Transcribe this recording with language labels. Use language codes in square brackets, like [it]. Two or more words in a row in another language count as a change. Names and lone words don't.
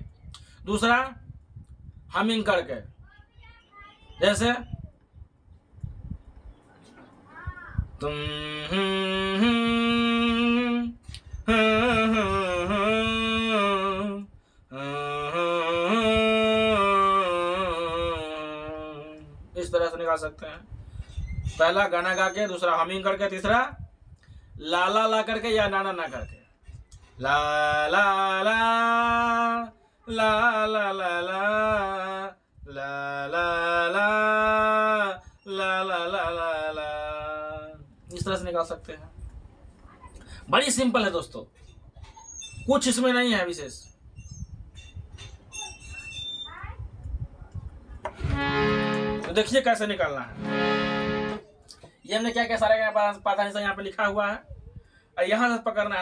[hi] दूसरा हमिंग करके, जैसे तुम इस तरह से निकाल सकते हैं। पहला गाना गा के, दूसरा हमिंग करके, तीसरा ला ला ला करके या ना ना ना करके, ला ला ला ला ला ला ला ला ला ला ला ला ला, इस तरह से निकाल सकते हैं। बड़ी सिंपल है दोस्तों, कुछ इसमें नहीं है विशेष। तो देखिए कैसे निकालना है। ये हमने क्या क्या सारे पता नहीं यहाँ पे लिखा हुआ है, और यहां से पकड़ना है।